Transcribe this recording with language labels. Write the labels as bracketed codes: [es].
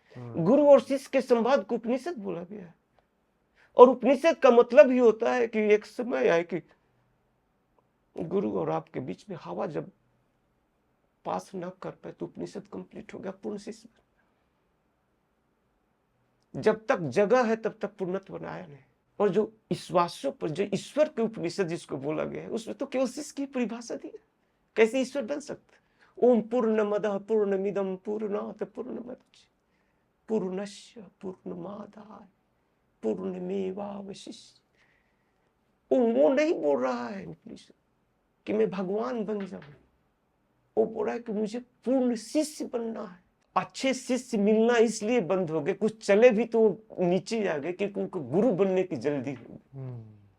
[hi] गुरु और शिष्य के संवाद को उपनिषद बोला गया है। और उपनिषद का मतलब ही होता है कि एक समय आए कि गुरु और आपके बीच में हवा जब पास न कर पाए तो उपनिषद कंप्लीट हो गया, पूर्ण शिष्य। जब तक जगह है तब तक पूर्णत्व बनाया नहीं। और जो ईश्वासों पर जो ईश्वर के उपनिषद जिसको बोला गया है उसमें तो केवल शिष्य की परिभाषा दी है। कैसे ईश्वर बन सकता? [sa] ओम पूर्णमदः पूर्णमिदं पूर्णात् पूर्णमुदच्यते पूर्णस्य पूर्णमादाय पूर्णमेवावशिष्यते। [hi] वो नहीं बोल रहा है उपनिषद कि मैं भगवान बन जाऊं, वो बोल रहा है कि मुझे पूर्ण शिष्य बनना है। अच्छे शिष्य मिलना इसलिए बंद हो गए, कुछ चले भी तो नीचे आ गए क्योंकि उनको गुरु बनने की जल्दी हो गई।